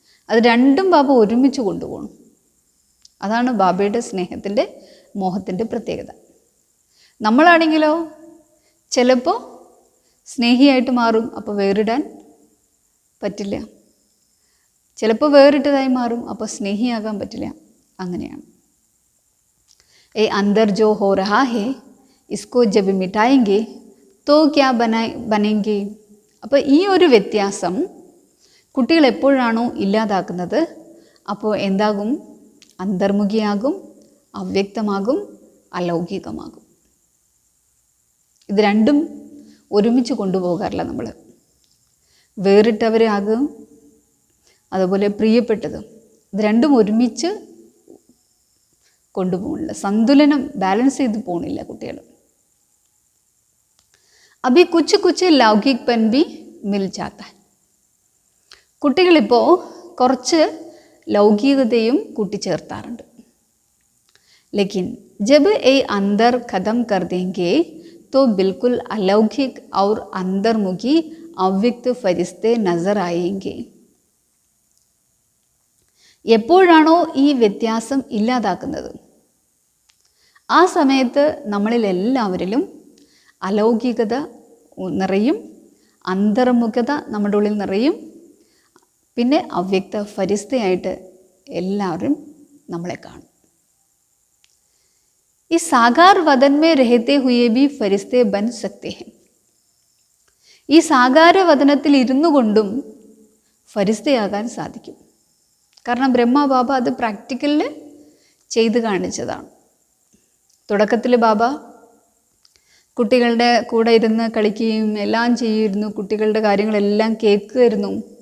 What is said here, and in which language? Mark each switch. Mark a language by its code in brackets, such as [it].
[ml] അത് രണ്ടും ബാബ ഒരുമിച്ച് കൊണ്ടുപോകണം. അതാണ് ബാബയുടെ സ്നേഹത്തിൻ്റെ, മോഹത്തിൻ്റെ പ്രത്യേകത. നമ്മളാണെങ്കിലോ ചിലപ്പോൾ സ്നേഹിയായിട്ട് മാറും, അപ്പോൾ വേറിടാൻ പറ്റില്ല. ചിലപ്പോൾ വേറിട്ടതായി മാറും, അപ്പോൾ സ്നേഹിയാകാൻ പറ്റില്ല. അങ്ങനെയാണ്. [hi] ए अंदर जो हो रहा है इसको जब मिटाएंगे तो क्या बनेंगे. [ml] അപ്പോൾ ഈ ഒരു വ്യത്യാസം കുട്ടികൾ എപ്പോഴാണോ ഇല്ലാതാക്കുന്നത്, അപ്പോൾ എന്താകും? അന്തർമുഖിയാകും, അവ്യക്തമാകും, അലൗകികമാകും. ഇത് രണ്ടും ഒരുമിച്ച് കൊണ്ടുപോകാറില്ല നമ്മൾ. വേറിട്ടവരാകും, അതുപോലെ പ്രിയപ്പെട്ടതും, ഇത് രണ്ടും ഒരുമിച്ച് കൊണ്ടുപോകണില്ല. സന്തുലനം ബാലൻസ് ചെയ്ത് പോകണില്ല കുട്ടികൾ. [hi] അഭി കുച്ച് കുച്ച് ലൗകിക് പൻ ബി മിൽ ജാത്ത. [ml] കുട്ടികളിപ്പോൾ കുറച്ച് ലൗകികതയും കൂട്ടിച്ചേർത്താറുണ്ട്. [hi] ലേക്കിൻ ജബ് ഏ അന്തർ ഖതം കർ ദേംഗെ तो बिल्कुल अलौकिक और अंतर्मुखी अव्यक्त फरिश्ते नजर आएंगे. [ml] എപ്പോഴാണോ ഈ വ്യത്യാസം ഇല്ലാതാക്കുന്നത്, ആ സമയത്ത് നമ്മളിലെല്ലാവരിലും അലൗകികത നിറയും, അന്തർമുഖത നമ്മുടെ ഉള്ളിൽ നിറയും. പിന്നെ അവ്യക്ത ഫരിസ്തയായിട്ട് എല്ലാവരും നമ്മളെ കാണും. [hi] इस साकार वदन में रहते हुए भी फरिश्ते बन सकते हैं. [ml] ഈ സാകാര വദനത്തിൽ ഇരുന്നു കൊണ്ടും ഫരിസ്തയാകാൻ സാധിക്കും. കാരണം ബ്രഹ്മബാബ അത് പ്രാക്ടിക്കലിൽ ചെയ്ത് കാണിച്ചതാണ്. തുടക്കത്തിൽ ബാബ കുട്ടികളുടെ കൂടെ ഇരുന്ന് കളിക്കുകയും എല്ലാം ചെയ്യുമായിരുന്നു, കുട്ടികളുടെ കാര്യങ്ങളെല്ലാം കേൾക്കുമായിരുന്നു.